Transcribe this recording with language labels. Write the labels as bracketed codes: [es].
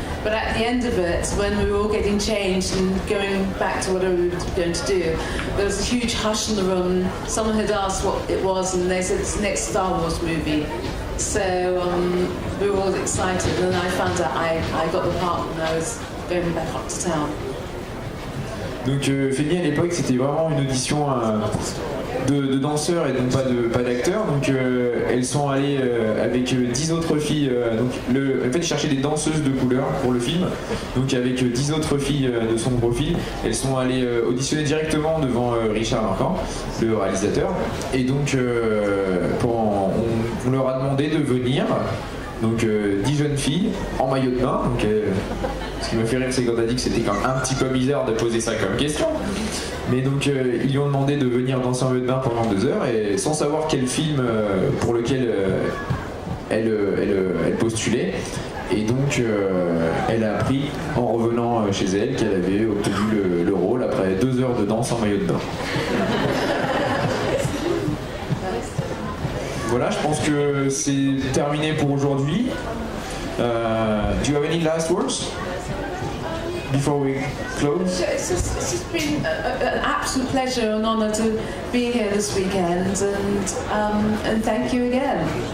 [en] But at the end of it, when we were all getting changed and going back to whatever we were going to do, there was a huge hush in the room. Someone had asked what it was, and they said it's the next Star Wars movie. So we were all excited, and then I found out I got the part when I was going back up to town. [fr] Donc Fémi, à l'époque, c'était vraiment une audition de danseurs et donc pas d'acteurs. Donc elles sont allées avec 10 autres filles. En fait, ils cherchaient des danseuses de couleur pour le film. Donc avec 10 autres filles de son profil, elles sont allées auditionner directement devant Richard Marquand, le réalisateur. Et donc on leur a demandé de venir. Donc 10 jeunes filles en maillot de bain. Donc, ce qui me fait rire, c'est quand t'as dit que c'était quand même un petit peu bizarre de poser ça comme question. Mais donc ils lui ont demandé de venir danser en maillot de bain pendant 2 heures et sans savoir quel film pour lequel elle postulait. Et donc elle a appris en revenant chez elle qu'elle avait obtenu le rôle après 2 heures de danse en maillot de bain. Voilà, je pense que c'est terminé pour aujourd'hui. [en] Do you have any last words before we close? It's just been an absolute pleasure and honour to be here this weekend, and thank you again.